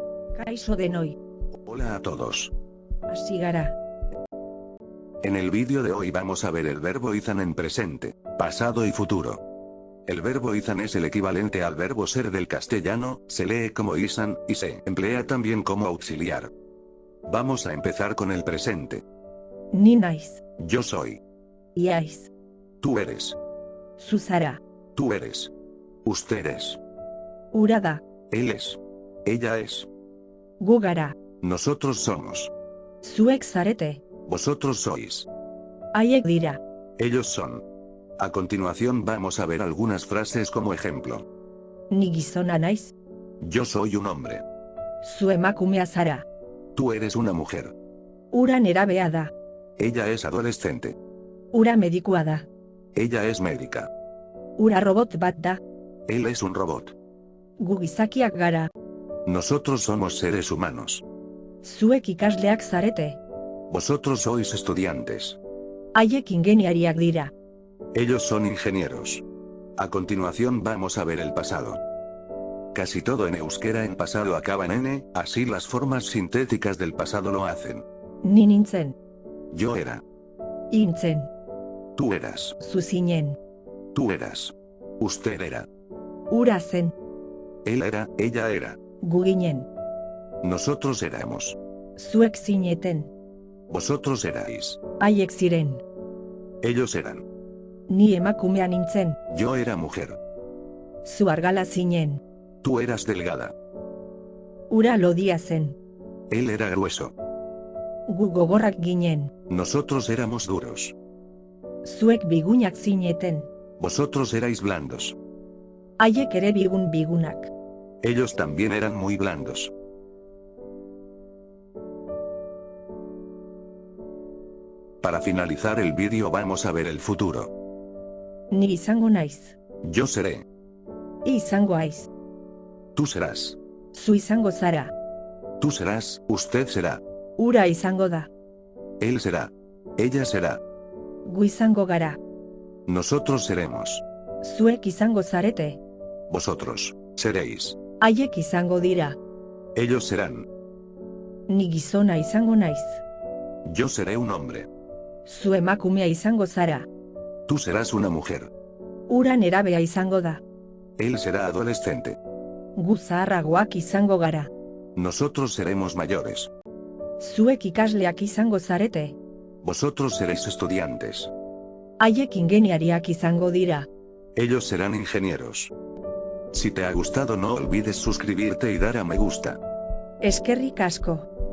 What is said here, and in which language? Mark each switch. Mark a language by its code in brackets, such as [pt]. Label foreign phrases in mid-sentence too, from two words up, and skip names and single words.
[eu] Kaixo denoi. [es] Hola a todos. [eu] Hasi gara. [es] En el vídeo de hoy vamos a ver el verbo izan en presente, pasado y futuro. El verbo izan es el equivalente al verbo ser del castellano, se lee como izan, y se emplea también como auxiliar. Vamos a empezar con el presente. [eu] Ni naiz. [es] Yo soy. [eu] Iaiz. [es] Tú eres. [eu] Zu zara. [es] Tú eres. Usted es. [eu] Hura da. [es] Él es. Ella es. [eu] Gu gara. [es] Nosotros somos. [eu] Zuek zarete. [es] Vosotros sois. [eu] Haiek dira. [es] Ellos son. A continuación vamos a ver algunas frases como ejemplo. [eu] Ni gizona naiz. [es] Yo soy un hombre. [eu] Zu emakumea zara. [es] Tú eres una mujer. [eu] Hura nerabea da. [es] Ella es adolescente. [eu] Hura medikua da. [es] Ella es médica. [eu] Hura robot bat da. [es] Él es un robot. [eu] Gu gizakiak gara. [es] Nosotros somos seres humanos. [eu] Zuek ikasleak zarete. [es] Vosotros sois estudiantes. [eu] Haiek ingeniariak dira. [es] Ellos son ingenieros. A continuación vamos a ver el pasado. Casi todo en euskera en pasado acaba en n, así las formas sintéticas del pasado lo hacen. [eu] Ni nintzen. [es] Yo era. [eu] Hintzen. [es] Tú eras. [eu] Zu zinen. [es] Tú eras. Usted era. [eu] Hura zen. [es] Él era, ella era. [eu] Gu ginen. [es] Nosotros éramos. [eu] Zuek zineten. [es] Vosotros erais. [eu] Haiek ziren. [es] Ellos eran. [eu] Ni emakumea nintzen. [es] Yo era mujer. [eu] Zu argala zinen. [es] Tú eras delgada. [eu] Hura lodia zen. [es] Él era grueso. [eu] Gu gogorrak ginen. [es] Nosotros éramos duros. [eu] Zuek bigunak zineten. [es] Vosotros erais blandos. [eu] Haiek ere bigunak. [es] Ellos también eran muy blandos. Para finalizar el vídeo vamos a ver el futuro. [eu] Ni izango naiz. [es] Yo seré. [eu] Izango haiz. [es] Tú serás. [eu] Zu izango zara. [es] Tú serás, usted será. [eu] Hura izango da. [es] Él será. Ella será. [eu] Gu izango gara. [es] Nosotros seremos. [eu] Zuek izango zarete. [es] Vosotros seréis. [eu] Haiek izango dira. [es] Ellos serán. [eu] Ni gizona izango naiz. [es] Yo seré un hombre. [eu] Zu emakumea izango zara. [es] Tú serás una mujer. [eu] Hura nerabea izango da. [es] Él será adolescente. [eu] Gu zaharragoak izango gara. [es] Nosotros seremos mayores. [eu] Zuek ikasleak izango zarete. [es] Vosotros seréis estudiantes. [eu] Haiek ingeniariak izango dira. [es] Ellos serán ingenieros. Si te ha gustado no olvides suscribirte y dar a me gusta. [eu] Eskerrik asko.